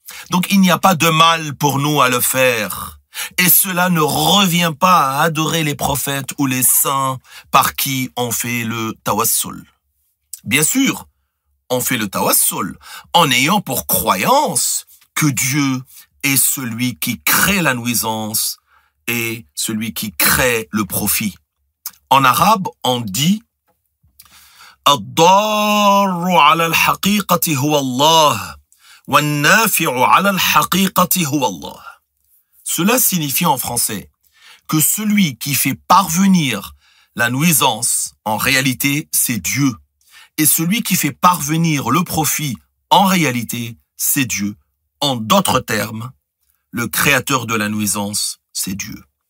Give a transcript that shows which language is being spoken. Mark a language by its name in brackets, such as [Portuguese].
[French] Donc, il n'y a pas de mal pour nous à le faire. Et cela ne revient pas à adorer les prophètes ou les saints par qui on fait le tawassul. Bien sûr, on fait le tawassul en ayant pour croyance que Dieu est celui qui crée la nuisance et celui qui crée le profit. En arabe, on dit [Arabic] الضار على الحقيقة هو الله والنافع على الحقيقة هو الله. [French] Cela signifie en français que celui qui fait parvenir la nuisance, en réalité, c'est Dieu. Et celui qui fait parvenir le profit, en réalité, c'est Dieu. En d'autres termes, le créateur de la nuisance, c'est Dieu.